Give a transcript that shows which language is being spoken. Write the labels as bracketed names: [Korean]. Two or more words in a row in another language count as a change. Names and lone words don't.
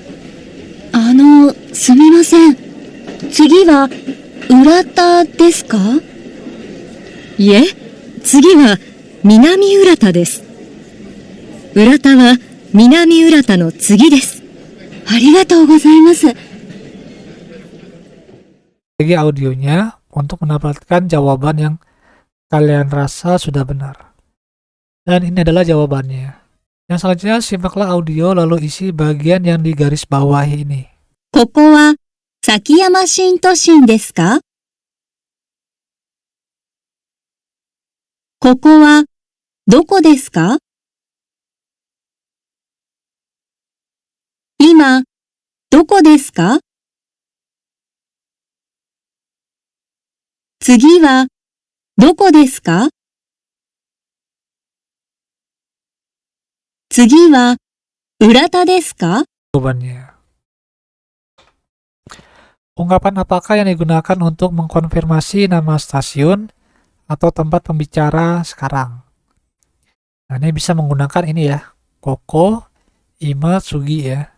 [Japanese] すみません。次は浦田ですか？いえ、次は南浦田です。浦田は南浦田の次です。ありがとうございます。 [Indonesian] Lagi audionya untuk mendapatkan jawaban yang kalian rasa sudah benar. Dan ini adalah jawabannya. Yang selanjutnya simaklah audio lalu isi bagian yang digaris bawahi ini. [Japanese] ここは崎山新都心ですか？ここはどこですか？今、どこですか？次はどこですか？次は浦田ですか？ [Indonesian] Jawabannya. Ungkapan apakah yang digunakan untuk mengkonfirmasi nama stasiun atau tempat pembicara sekarang? Nah, ini bisa menggunakan ini ya. [Japanese] ここ、今、次 ya.